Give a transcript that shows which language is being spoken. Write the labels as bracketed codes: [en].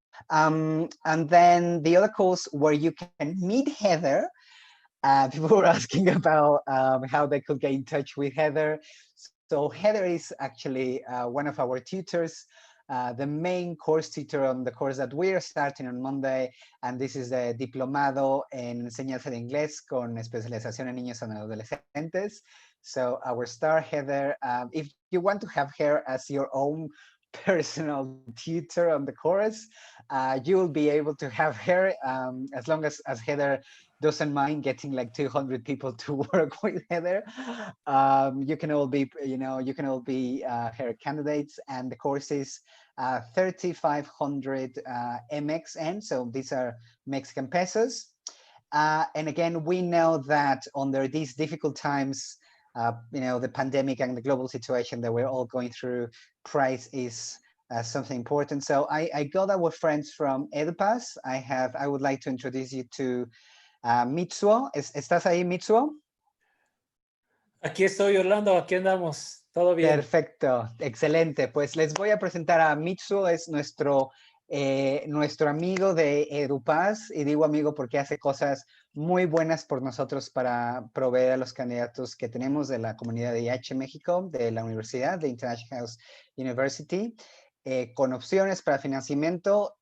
[en] And then the other course where you can meet Heather. People were asking about how they could get in touch with Heather. So Heather is actually one of our tutors, the main course tutor on the course that we are starting on Monday. And this is the Diplomado en Enseñanza de Inglés con especialización en niños y adolescentes. So our star Heather, if you want to have her as your own personal tutor on the course, you will be able to have her as long as Heather doesn't mind getting like 200 people to work with Heather. You can all be her candidates, and the course is 3,500 MXN. So these are Mexican pesos. And again, we know that under these difficult times, the pandemic and the global situation that we're all going through, price is something important. So I got our friends from EduPass. I would like to introduce you to Mitsuo. [es] ¿Estás ahí, Mitsuo? Aquí estoy, Orlando, aquí andamos, todo bien. Perfecto, excelente. Pues les voy a presentar a Mitsuo, es nuestro amigo de EduPass, y digo amigo porque hace cosas muy buenas por nosotros para proveer a los candidatos que tenemos de la comunidad de IH México, de la Universidad de International House University, con opciones para financiamiento.